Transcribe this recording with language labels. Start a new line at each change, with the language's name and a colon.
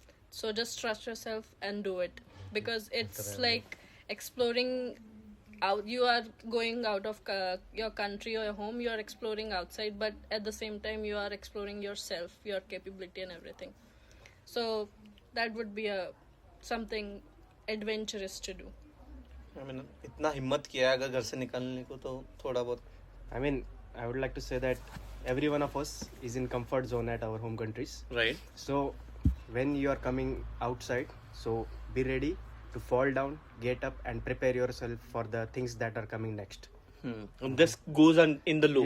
English: So just trust yourself and do it, because it's like exploring out. You are going out of your country or your home. You are exploring outside, but at the same time you are exploring yourself, your capability and everything. So that would be something adventurous to do. I mean,
Hindi: इतना हिम्मत किया है अगर घर से निकलने को तो थोड़ा बहुत.
English: I mean, I would like to say that every one of us is in comfort zone at our home countries. Right. So when you are coming outside, so be ready to fall down, get up, and prepare yourself for the things that are coming next. And this goes on in the loop.